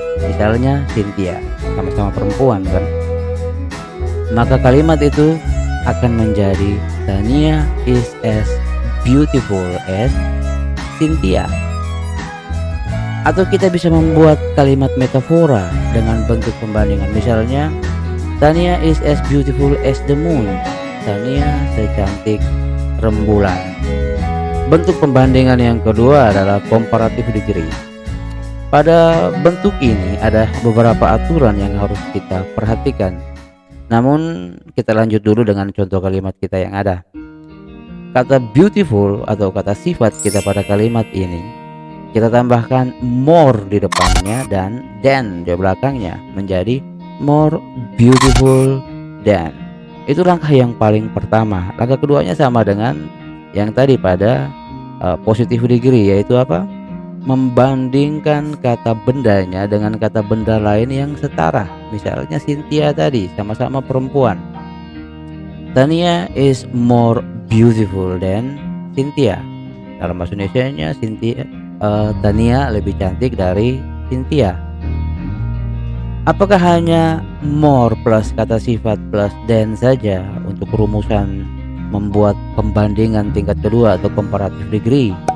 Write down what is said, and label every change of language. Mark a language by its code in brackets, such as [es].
[id] Misalnya Cynthia, sama-sama perempuan kan. Maka kalimat itu akan menjadi [en] Tania is as beautiful as Cynthia. [id] Atau kita bisa membuat kalimat metafora dengan bentuk pembandingan. Misalnya [en] Tania is as beautiful as the moon. [id] Tania secantik rembulan. Bentuk pembandingan yang kedua adalah comparative degree. Pada bentuk ini ada beberapa aturan yang harus kita perhatikan. Namun kita lanjut dulu dengan contoh kalimat kita yang ada. Kata beautiful atau kata sifat kita pada kalimat ini kita tambahkan more di depannya dan than di belakangnya menjadi [en] more beautiful than. [id] Itu langkah yang paling pertama. Langkah keduanya sama dengan yang tadi pada positive degree, yaitu apa? Membandingkan kata bendanya dengan kata benda lain yang setara. Misalnya Cynthia tadi sama-sama perempuan. [en] Tania is more beautiful than Cynthia. [id] Dalam bahasa Indonesianya Tania lebih cantik dari Cynthia. Apakah hanya more plus kata sifat plus than saja untuk rumusan membuat pembandingan tingkat kedua atau comparative degree?